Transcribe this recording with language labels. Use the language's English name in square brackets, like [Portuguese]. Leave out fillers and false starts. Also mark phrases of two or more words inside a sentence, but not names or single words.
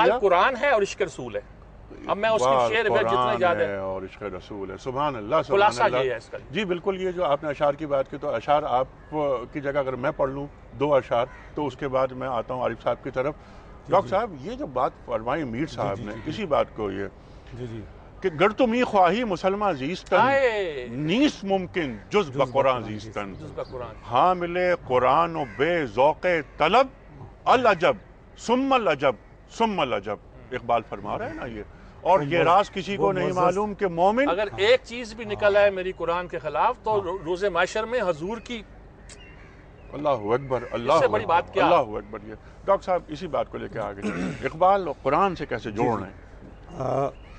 [Urdu] اقبال قرآن ہے اور عشق رسول ہے. اب میں اس کی شعر جتنے زیادہ ہے اور عشق رسول ہے. [Arabic] سبحان اللہ. [Urdu] خلاصہ یہ ہے اس کا. جی بالکل. یہ جو آپ نے اشعار کی بات کی، تو اشعار آپ کی جگہ اگر میں پڑھ لوں 2 اشعار تو اس کے بعد میں آتا ہوں عارف صاحب کی طرف. ڈاکٹر صاحب یہ جو بات فرمائی میر صاحب نے، اسی بات کو یہ کہ [Persian] گر تو می خواہی مسلمان زیستن نیست ممکن جز بقرآن زیستن، حامل قرآن و بے ذوق طلب [Arabic] العجب ثم العجب ثم العجب. [Urdu] اقبال فرما رہا ہے نا یہ. اور یہ راز کسی کو نہیں معلوم کہ مومن اگر ایک چیز بھی نکل آئے میری قرآن کے خلاف تو روز محشر میں حضور کی. [Arabic] اللہ اکبر. اللہ [Urdu] بڑی بات کیا. [Arabic] اللہ اکبر. [Urdu] یہ ڈاکٹر صاحب اسی بات کو لے کے آگے اقبال قرآن سے کیسے جوڑ رہے ہیں.